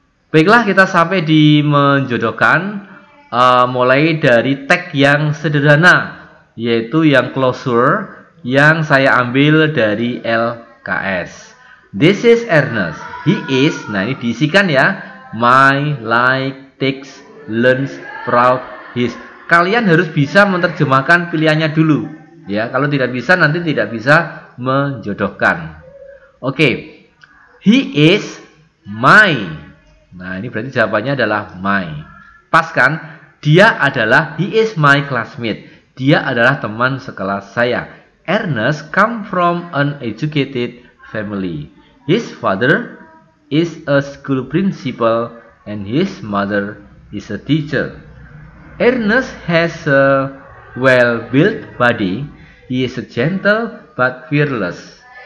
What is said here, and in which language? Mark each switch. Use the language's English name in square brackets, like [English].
[Indonesian] Baiklah, kita sampai di menjodohkan. Mulai dari teks yang sederhana, yaitu yang closure yang saya ambil dari LKS. [English] This is Ernest. He is, [Indonesian] nah ini diisikan ya. [English] My, like, takes, learns, proud, his. [Indonesian] Kalian harus bisa menerjemahkan pilihannya dulu. Ya, kalau tidak bisa nanti tidak bisa menjodohkan. Oke. [English] He is my. [Indonesian] Nah, ini berarti jawabannya adalah my. Pas kan? Dia adalah, [English] he is my classmate. [Indonesian] Dia adalah teman sekelas saya. [English] Ernest come from an educated family. His father is a school principal and his mother is a teacher. Ernest has a well-built body. He is a gentle but fearless.